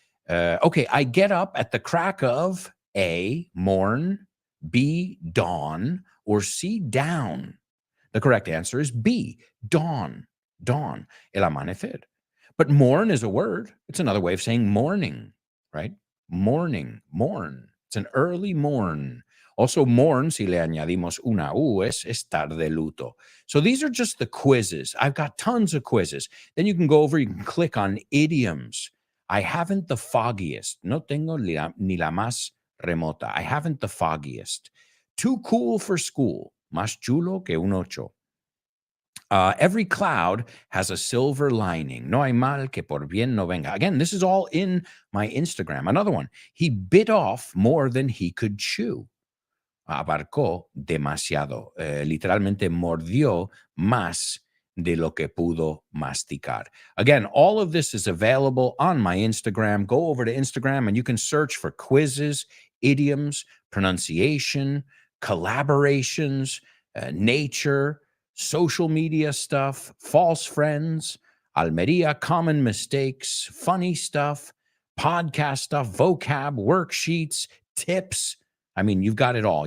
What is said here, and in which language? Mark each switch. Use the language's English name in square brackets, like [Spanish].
[English] Okay, I get up at the crack of A, morn, B, dawn, or C, down. The correct answer is B, dawn, dawn, [Spanish] el amanecer. [English] But morn is a word. It's another way of saying morning, right? Morning, morn. It's an early morn. [Spanish] Also, morn, si le añadimos una U, es estar de luto. [English] So these are just the quizzes. I've got tons of quizzes. Then you can go over, you can click on idioms. I haven't the foggiest. [Spanish] No tengo ni la más remota. [English] I haven't the foggiest. Too cool for school. [Spanish] Más chulo que un ocho. [English] Every cloud has a silver lining. [Spanish] No hay mal que por bien no venga. [English] Again, this is all in my Instagram. Another one. He bit off more than he could chew. [Spanish] Abarcó demasiado. Literalmente mordió más de lo que pudo masticar. [English] Again, all of this is available on my Instagram. Go over to Instagram and you can search for quizzes, idioms, pronunciation, collaborations, nature, social media stuff, false friends, Almeria common mistakes, funny stuff, podcast stuff, vocab, worksheets, tips. I mean, you've got it all.